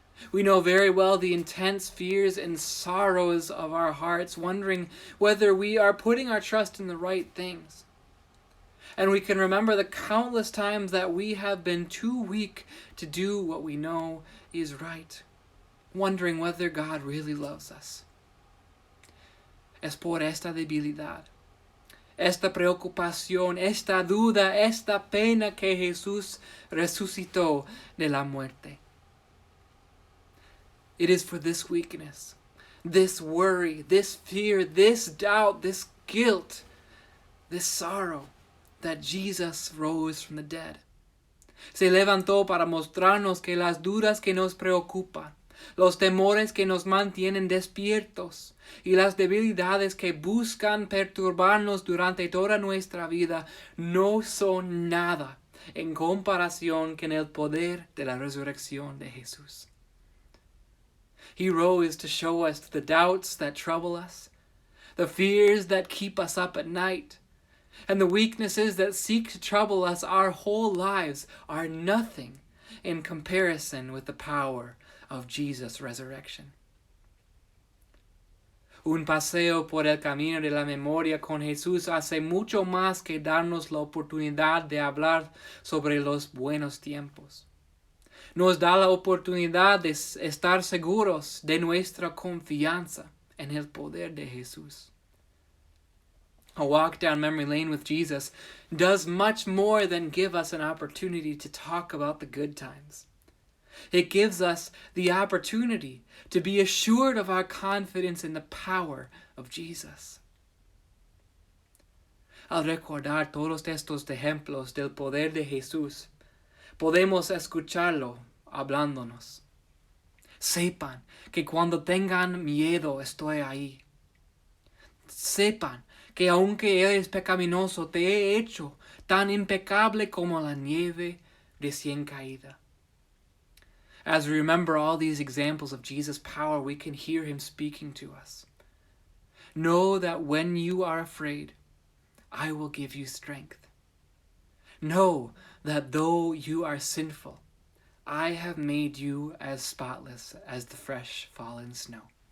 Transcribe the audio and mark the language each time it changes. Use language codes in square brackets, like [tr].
[en] We know very well the intense fears and sorrows of our hearts, wondering whether we are putting our trust in the right things. And we can remember the countless times that we have been too weak to do what we know is right, wondering whether God really loves us. [es] Es por esta debilidad, esta preocupación, esta duda, esta pena que Jesús resucitó de la muerte. [en] It is for this weakness, this worry, this fear, this doubt, this guilt, this sorrow, that Jesus rose from the dead. [es] Se levantó para mostrarnos que las dudas que nos preocupan, los temores que nos mantienen despiertos y las debilidades que buscan perturbarnos durante toda nuestra vida no son nada en comparación con el poder de la resurrección de Jesús. [en] He rose to show us the doubts that trouble us, the fears that keep us up at night, and the weaknesses that seek to trouble us our whole lives are nothing in comparison with the power of Jesus' resurrection. [es] Un paseo por el camino de la memoria con Jesús hace mucho más que darnos la oportunidad de hablar sobre los buenos tiempos. Nos da la oportunidad de estar seguros de nuestra confianza en el poder de Jesús. [en] A walk down memory lane with Jesus does much more than give us an opportunity to talk about the good times. It gives us the opportunity to be assured of our confidence in the power of Jesus. [es] Al recordar todos estos ejemplos del poder de Jesús, podemos escucharlo hablándonos. Sepan que cuando tengan miedo estoy ahí. Sepan que aunque eres pecaminoso, te he hecho tan impecable como la nieve recién caída. [en] As we remember all these examples of Jesus' power, we can hear him speaking to us. Know that when you are afraid, I will give you strength. Know that though you are sinful, I have made you as spotless as the fresh fallen snow.